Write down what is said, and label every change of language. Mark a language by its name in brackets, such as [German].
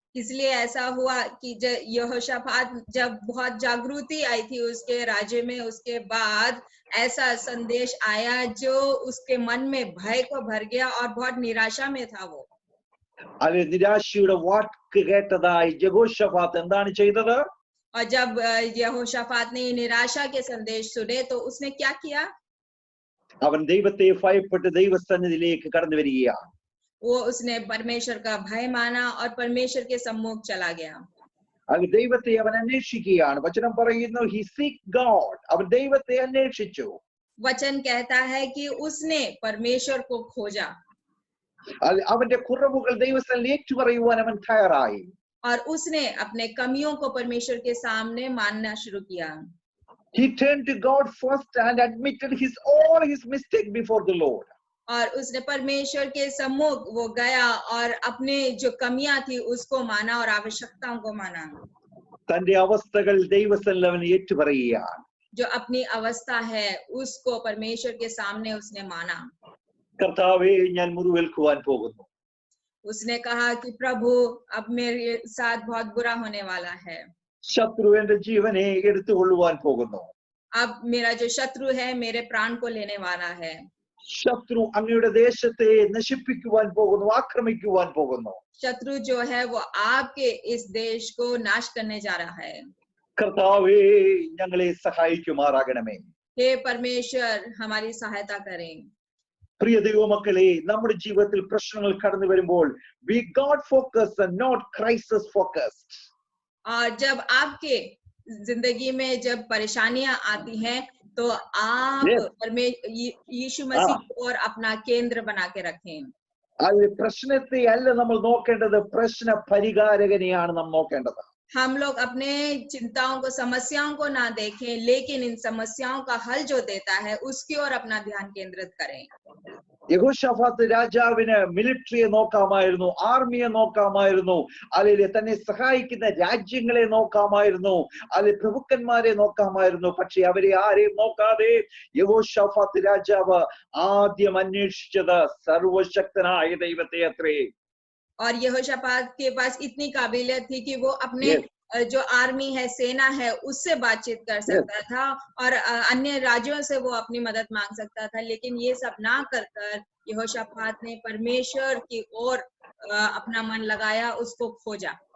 [Hindi] इसलिए ऐसा हुआ कि यहोशाफात जब बहुत जागृति आई थी उसके राज्य में, उसके बाद ऐसा संदेश आया जो उसके मन में भय को भर गया और बहुत निराशा में था वो। [Malayalam] നിരാശയുടെ വാക്ക് കേട്ടതായി യഹോശാഫാത്ത് എന്താണ് ചെയ്തത്? [Hindi] और जब यहोशाफात ने निराशा के संदेश सुने तो उसने क्या किया? [Malayalam] അവൻ ദൈവത്തെ ഭയപ്പെട്ട് ദൈവസന്നിധിയിലേക്ക് കടന്നു വരികയാണ്. [Hindi] वो उसने परमेश्वर का भय माना और परमेश्वर के सम्मुख चला गया। [Malayalam] ദൈവത്തെ അവൻ അന്വേഷിക്കുകയാണ്. വചനം പറയുന്നു, [English] he seek God. [Malayalam] അവൻ ദൈവത്തെ അന്വേഷിച്ചു. [Hindi] वचन कहता है कि उसने परमेश्वर को खोजा [Malayalam] അവന്റെ കുറവുകൾ ദൈവസന്നിധിയിൽ ഏറ്റുപറയുവാൻ അവൻ തയ്യാറായി. [Hindi] और उसने अपने कमियों को परमेश्वर के सामने मानना शुरू किया। [English] He turned to God first and admitted all his mistake before the Lord. [Hindi] और उसने परमेश्वर के सम्मुख वो गया और अपने जो कमियां थी उसको माना और आवश्यकताओं को माना। [Malayalam] തന്റെ അവസ്ഥകൾ ദൈവസന്നിധിയിൽ അവൻ ഏറ്റുപറയുകയാണ്. [Hindi] जो अपनी अवस्था है उसको परमेश्वर के सामने उसने माना। [Malayalam] കർത്താവേ, ഞാൻ മുറിവേൽക്കുവാൻ പോകുന്നു. [Hindi] उसने कहा कि प्रभु, अब मेरे साथ बहुत बुरा होने वाला है। [Malayalam] ശത്രു എന്റെ ജീവനെ എടുത്തുകൊള്ളുവാൻ പോകുന്നു. [Hindi] अब मेरा जो शत्रु है मेरे प्राण को लेने वाला है। [Malayalam] ശത്രു അങ്ങയുടെ ദേശത്തെ നശിപ്പിക്കുവാൻ പോകുന്നു, ആക്രമിക്കുവാൻ പോകുന്നു. [Hindi] शत्रु जो है वो आपके इस देश को नाश करने जा रहा है। [Malayalam] കർത്താവേ, ഞങ്ങളെ സഹായിക്കുമാറാകണമേ. [Hindi] हे परमेश्वर, हमारी सहायता करें। [Malayalam] പ്രിയ ദൈവമക്കളെ, നമ്മുടെ ജീവിതത്തിൽ പ്രശ്നങ്ങൾ കടന്നു വരുമ്പോൾ [English] be God focused and not crisis focused. [Hindi] और जब आपके जिंदगी में जब परेशानियां आती हैं तो आप यीशु मसीह और अपना केंद्र बना के रखें। [Malayalam] അത് പ്രശ്നത്തെ അല്ല നമ്മൾ നോക്കേണ്ടത്, പ്രശ്ന പരിഹാരകനെയാണ് നാം നോക്കേണ്ടത്. [Hindi] हम लोग अपने चिंताओं को, समस्याओं को ना देखें, लेकिन इन समस्याओं का हल जो देता है उसकी ओर अपना ध्यान केंद्रित करें। [Malayalam] യഹോശാഫാത്ത് രാജാവിന് മിലിറ്ററിയെ നോക്കാമായിരുന്നു, ആർമിയെ നോക്കാമായിരുന്നു, അല്ലെങ്കിൽ തന്നെ സഹായിക്കുന്ന രാജ്യങ്ങളെ നോക്കാമായിരുന്നു, അല്ലെങ്കിൽ പ്രഭുക്കന്മാരെ നോക്കാമായിരുന്നു. പക്ഷെ അവരെ ആരെയും നോക്കാതെ യഹോശാഫാത്ത് രാജാവ് ആദ്യം അന്വേഷിച്ചത് സർവശക്തനായ ദൈവത്തെ അത്രേ. [Hindi] और यहोशापात के पास इतनी काबिलियत थी कि वो अपने [English] Yes. [Hindi] जो आर्मी है, सेना है, उससे बातचीत कर सकता था और अन्य राज्यों से वो अपनी मदद मांग सकता था। लेकिन ये सब ना कर यहोशापात ने परमेश्वर की ओर अपना मन लगाया, उसको खोजा।